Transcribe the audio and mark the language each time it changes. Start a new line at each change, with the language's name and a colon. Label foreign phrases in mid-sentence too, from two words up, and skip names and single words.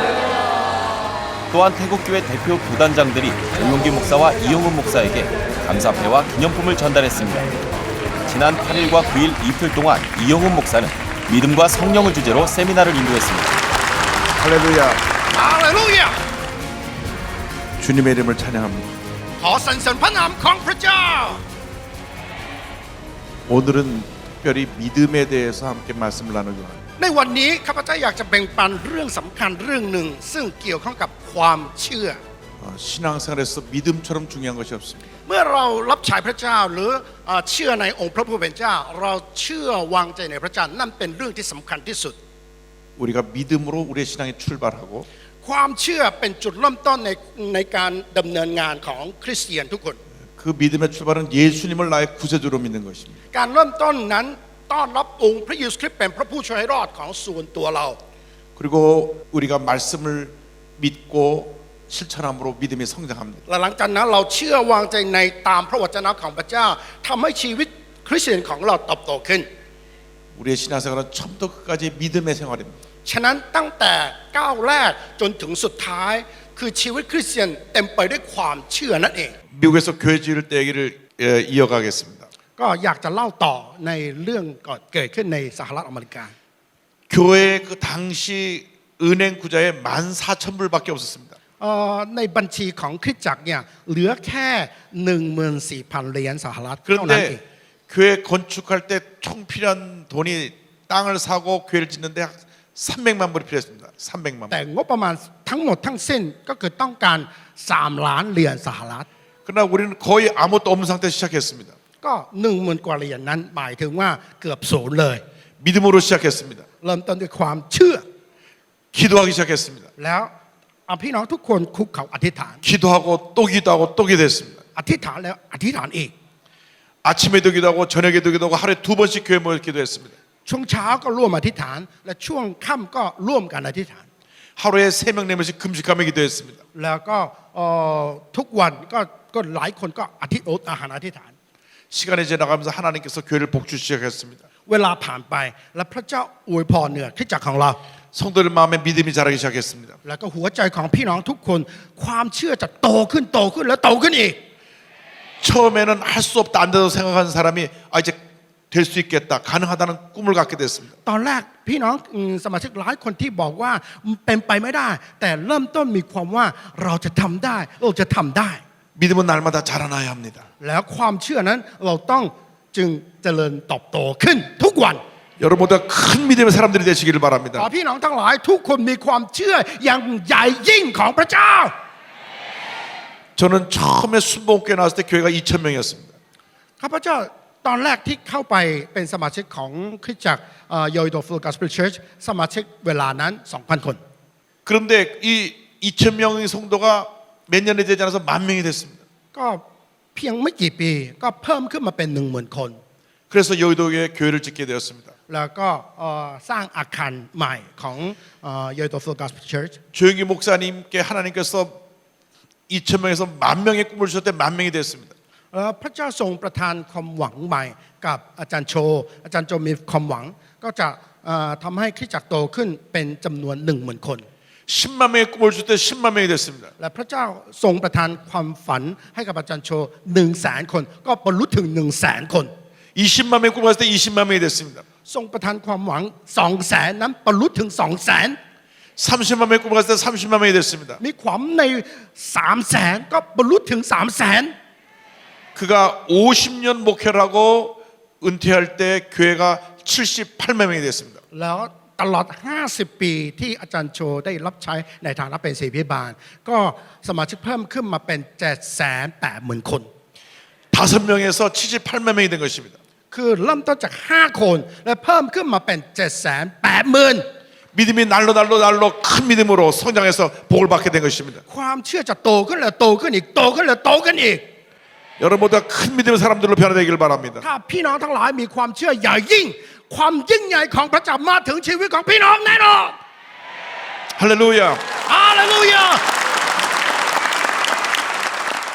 Korean: 또한 태국교회 대표 교단장들이 정용기 목사와 이용훈 목사에게 감사패와 기념품을 전달했습니다. 지난 8일과 9일 이틀 동안 이용훈 목사는 믿음과 성령을 주제로 세미나를 인도했습니다. 할렐루야. 할렐루야! 주님의 이름을 찬양합니다.
Thai: ขอสรรเสริญพระนามของพระเจ้า
Korean: 오늘은 특별히 믿음에 대해서 함께 말씀을 나누기 원합니다.
Thai: ในวันนี้ข้าพเจ้าอยากจะแบ่งปันเรื่องสำคัญเรื่องหนึ่งซึ่งเกี่ยวข้องกับความเชื่อ
Korean: 신앙생활에서 믿음처럼 중요한 것이 없습니다.
Thai: เมื่อเรารับใช้พระเจ้าหรือเชื่อในองค์พระผู้เป็นเจ้าเราเชื่อวางใจในพระเจ้านั่นเป็นเรื่องที่สำคัญที่สุด
Korean: 우리가 믿음으로 우리의 신앙이 출발하고
Thai: ความเชื่อเป็นจุดเริ่มต้นในการดำเนินงานของคริสเตียนทุกคน
Korean: 그 믿음의 출발은 예수님을 나의 구세주로 믿는 것입니다.
Thai: การเริ่มต้นนั้นต้อนรับองค์พระเยซูคริสต์เป็นพระผู้ช่วยให้รอดของส่วนตัวเรา
Korean: 그리고 우리가 말씀을 믿고 실천함으로 믿음이 성장합니다.
Thai: และหลังจากนั้นเราเชื่อวางใจในตามพระวจนะของพระเจ้าทำให้ชีวิตคริสเตียนของเราเติบโตขึ้น
Korean: 우리의 신앙생활은 처음부터 끝까지 믿음의 생활입니다.
Thai: ฉะนั้นตั้งแต่ก้าวแรกจนถึงสุดท้ายคือชีวิตคริสเตียนเต็มไปด้วยความเชื่อนั่นเอง
Korean: 미국에서 교회 지을 때 얘기를 이어가겠습니다.
Thai: ก็อยากจะเล่าต่อในเรื่องก่อนเกิดขึ้นในสหรัฐอเมริกา
Korean: 교회 그 당시 은행 구자에 14,000불밖에 없었습니다.
Thai: ในบัญชีของคริสตจักรเนี่ยเหลือแค่ 14,000 เหรียญสหรัฐเท่านั้นเอง
Korean: 그런데 교회 건축할 때 총 필요한 돈이 땅을 사고 교회를 짓는데 300만 불이 필요했습니다. 300만 불.
Thai: แต่งบประมาณทั้งหมดทั้งสิ้นก็คือต้องการ3 ล้านเหรียญสหรัฐ
Korean: 그러나 우리는 거의 아무것도 없는 상태에서 시작했습니다.
Thai: ก็ 10,000 กว่าเหรียญนั้นหมายถึงว่าเกือบศูนย์เลย
Korean: 믿음으로 시작했습니다.
Thai: เริ่มต้นด้วยความเชื่อ
Korean: 기도하기 시작했습니다.
Thai: แล้วพี่น้องทุกคนคุกเข่าอธิษฐาน
Korean: 기도하고 또 기도하고 또 기도했습니다.
Thai: อธิษฐานแล้วอธิษฐานอีก
Korean: 아침에도 기도하고 저녁에도 기도하고 하루에 2번씩 교회 모여 기도했습니다.
Thai: ช่วงเช้าก็ร่วมอธิษฐานและช่วงค่ำก็ร่วมกันอธิษฐาน
Korean: 하루에 3명 4명씩 금식하며 기도했습니다.
Thai: แล้วก็ทุกวันก็หลายคนก็อาหารอธิษฐาน
Korean: 시간이 지나가면서 하나님께서 교회를 복주시기 시작했습니다.
Thai: เวลาผ่านไปและพระเจ้าอวยพรเหนือคริสตจักรของเรา
Korean: 성도들 마음에 믿음이 자라기 시작했습니다.
Thai: แล้วก็หัวใจของพี่น้องทุกคนความเชื่อจะโตขึ้นและโตขึ้นอีก
Korean: 처음에는 할 수 없다 안 된다고 생각하는 사람이 이제 될 수 있겠다 가능하다는 꿈을 갖게 됐습니다.
Thai: ตอนแรกพี่น้องสมาชิกหลายคนที่บอกว่าเป็นไปไม่ได้แต่เริ่มต้นมีความว่าเราจะทำได้เราจะทำได้
Korean: 믿음은 날마다 자라나야 합니다.
Thai: แล้วความเชื่อนั้นเราต้องจึงเจริญเติบโตขึ้นทุกวัน
Korean: 여러분 모두가 큰 믿음의 사람들이 되시기를
Thai: ขอ
Korean: 바랍니다.
Thai: พี่น้องทั้งหลายทุกคนมีความเชื่ออย่างใหญ่ยิ่งของพระเจ้า
Korean: 저는 처음에 순복음교회 나왔을 때 교회가 2,000명이었습니다.
Thai: ข้าพเจ้าตอนแรกที่เข้าไปเป็นสมาชิกของคริสตจักร Yoido Full Gospel Church สมาชิกเวลานั้น 2,000 คน
Korean: 그런데 이 2,000명의 성도가 몇 년이 되지 않아서 10,000명이 됐습니다.
Thai: ก็เพียงไม่กี่ปีก็เพิ่มขึ้นมาเป็น 10,000 คน
Korean: 그래서 여의도에 교회를 짓게 되었습니다.
Thai: แล้วก็สร้างอาคารใหม่ของ Yoido Full Gospel Church
Korean: 조영기 목사님께 하나님께서 2,000명에서 10,000명의 꿈을 주셨을 때 10,000명이 됐습니다.
Thai: พระเจ้าทรงประทานความหวังใหม่กับอาจารย์โจมีความหวังก็จะทำให้คริสตจักรโตขึ้นเป็นจำนวน 10,000 คน
Korean: 10만 명의 꿈을 줄 때 10만 명이 됐습니다.
Thai: และพระเจ้าทรงประทานความฝันให้กับอาจารย์โช 100,000 คนก็บรรลุถึง 100,000 คน
Korean: 20만 명의 꿈을 갔을 때 20만 명이 됐습니다.
Thai: ทรงประทานความหวัง 200,000 นั้นบรรลุถึง 200,000
Korean: 30만 명의 꿈을 갔을 때 30만 명이 됐습니다.
Thai: มีความใน 300,000 ก็บรรลุถึง 300,000
Korean: 그가 50년 목회를 하고 은퇴할 때 교회가 78만 명이 됐습니다.
Thai: แล้วตลอด 50 ปีที่อาจารย์โชได้รับใช้ในฐานะเป็นศิษย์พิบาลก็สมาชิกเพิ่มขึ้นมาเป็น 780,000 คน
Korean: 5명에서 78만 명이 된 것입니다.
Thai: คือเริ่มต้นจาก 5 คนและเพิ่มขึ้นมาเป็น 780,000
Korean: 믿음이 날로 큰 믿음으로 성장해서 복을 받게 된 것입니다.
Thai: ความเชื่อจะโตขึ้นและโตขึ้นอีกโตขึ้นและโตขึ้นอีก
Korean: 여러분 모두가 큰 믿음의 사람들로 변화되기를 바랍니다.
Thai: ถ้าพี่น้องทั้งหลายมีความเชื่อใหญ่ยิ่งความยิ่งใหญ่ของพระเจ้ามาถึงชีวิตของพี่น้องแน่นอน
Korean: 할렐루야.
Thai: ฮาเลลูยา